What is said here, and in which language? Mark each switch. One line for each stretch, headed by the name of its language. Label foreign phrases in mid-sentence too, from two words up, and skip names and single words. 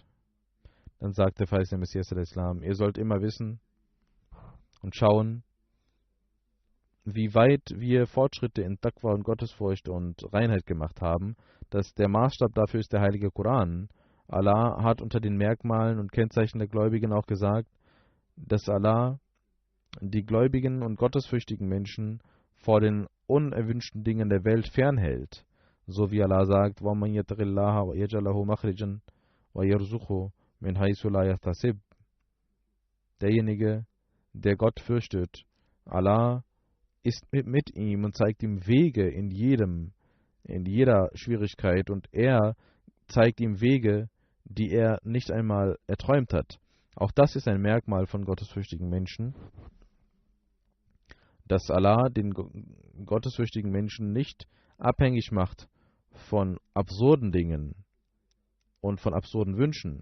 German: Dann sagt der verheißene Messias al-Islam, ihr sollt immer wissen und schauen, wie weit wir Fortschritte in Taqwa und Gottesfurcht und Reinheit gemacht haben, dass der Maßstab dafür ist der heilige Koran. Allah hat unter den Merkmalen und Kennzeichen der Gläubigen auch gesagt, dass Allah die gläubigen und gottesfürchtigen Menschen vor den unerwünschten Dingen der Welt fernhält. So wie Allah sagt,
Arabic: وَمَنْ يَتَّقِ اللَّهَ وَيَجْعَلْ لَهُ مَخْرَجًا وَيَرْزُقْهُ مِنْ حَيْثُ لَا يَحْتَسِبُ.
German: Derjenige, der Gott fürchtet, Allah ist mit ihm und zeigt ihm Wege in jeder Schwierigkeit, und er zeigt ihm Wege, die er nicht einmal erträumt hat. Auch das ist ein Merkmal von gottesfürchtigen Menschen, dass Allah den gottesfürchtigen Menschen nicht abhängig macht von absurden Dingen und von absurden Wünschen.